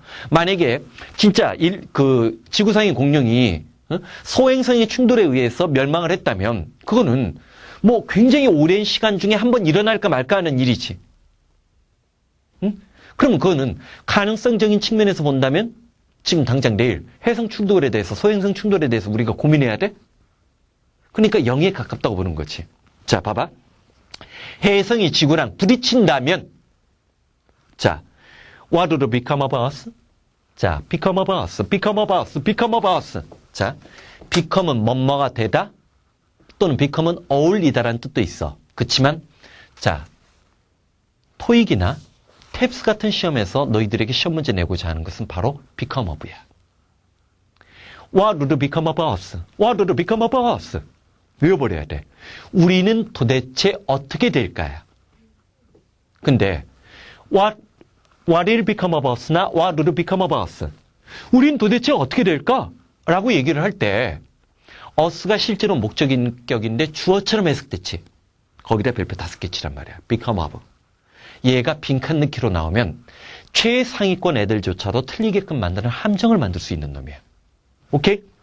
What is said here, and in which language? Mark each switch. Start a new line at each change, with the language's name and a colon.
Korean: 만약에 진짜 그 지구상의 공룡이 소행성의 충돌에 의해서 멸망을 했다면 그거는 뭐 굉장히 오랜 시간 중에 한 번 일어날까 말까 하는 일이지. 응? 그러면 그거는 가능성적인 측면에서 본다면 지금 당장 내일 해성 충돌에 대해서, 소행성 충돌에 대해서 우리가 고민해야 돼? 그러니까 0에 가깝다고 보는 거지. 자, 봐봐. 해성이 지구랑 부딪힌다면, 자,
English: what would become of us? 자, become of us, become of us, become of us.
Korean: 자, become은 뭐뭐가 되다, 또는 become은 어울리다라는 뜻도 있어. 그렇지만, 자, 토익이나 탭스 같은 시험에서 너희들에게 시험 문제 내고자 하는 것은 바로 become of야.
English: What would become of us? What would become of us?
Korean: 외워버려야 돼. 우리는 도대체 어떻게 될까요?
English: 근데 what will become of us나 what would become of us?
Korean: 우린 도대체 어떻게 될까? 라고 얘기를 할 때 us가 실제로 목적인격인데 주어처럼 해석됐지. 거기다 별표 5개 치란 말이야.
English: become of.
Korean: 얘가 빈칸 넣기로 나오면 최상위권 애들조차도 틀리게끔 만드는 함정을 만들 수 있는 놈이야. 오케이?